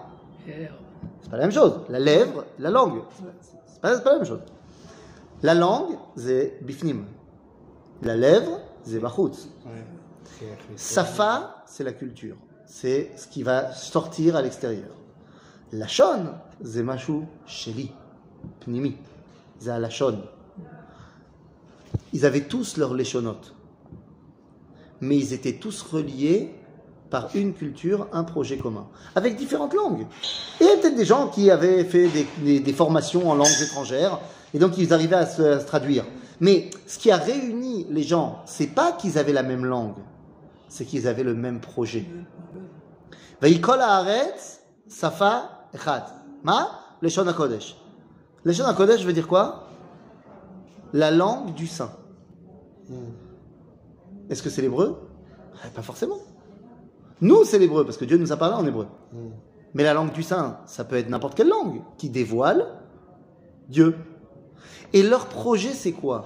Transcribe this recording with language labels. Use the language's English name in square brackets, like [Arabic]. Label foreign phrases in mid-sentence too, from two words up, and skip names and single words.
[French] C'est pas la même chose. La lèvre, la langue. C'est pas la même chose. La langue, c'est bifnim. La lèvre, c'est bachutz. Safa, c'est la culture. C'est ce qui va sortir à l'extérieur. Lachon, c'est [Hebrew] משהו שלי, פנימי. [French] C'est à lachon. Ils avaient tous leurs leshonotes. Mais ils étaient tous reliés par une culture, un projet commun, avec différentes langues. Et il y a peut-être des gens qui avaient fait des formations en langues étrangères, et donc ils arrivaient à se traduire. Mais ce qui a réuni les gens, c'est pas qu'ils avaient la même langue, c'est qu'ils avaient le même projet. [Hebrew] ויהי כל הארץ שפה אחד. מה? לשון הקודש. לשון הקודש [French] veut dire quoi? La langue du saint. Est-ce que c'est l'hébreu? Pas forcément. Nous, c'est l'hébreu, parce que Dieu nous a parlé en hébreu. Mais la langue du saint, ça peut être n'importe quelle langue qui dévoile Dieu. Et leur projet, c'est quoi?